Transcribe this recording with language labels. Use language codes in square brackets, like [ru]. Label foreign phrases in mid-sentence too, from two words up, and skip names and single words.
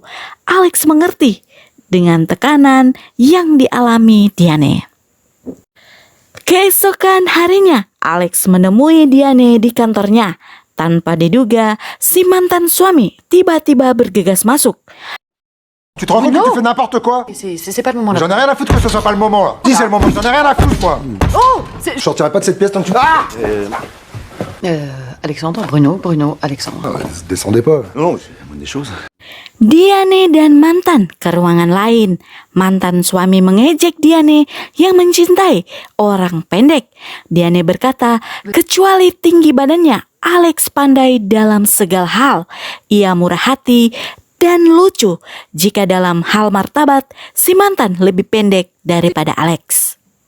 [id] Alex mengerti dengan tekanan yang dialami Diane. Keesokan harinya, Alex menemui Diane di kantornya. Tanpa diduga, si mantan suami tiba-tiba bergegas masuk. [fr] Tu te rends compte que tu fais n'importe quoi? C'est pas le moment là. J'en ai rien à foutre que ce soit pas le moment là. Si c'est le moment, j'en ai rien à foutre moi. Oh Je sortirai pas de cette pièce tant que tu... Ah Alexandre, Bruno, Alexandre. Ah ouais, descendez pas. Non, c'est la moindre des choses. [id] Diane dan mantan ke ruangan lain. Mantan suami mengejek Diane yang mencintai orang pendek. Diane berkata, kecuali tinggi badannya, Alex pandai dalam segala hal. Ia murah hati dan lucu. Jika dalam hal martabat, si mantan lebih pendek daripada Alex.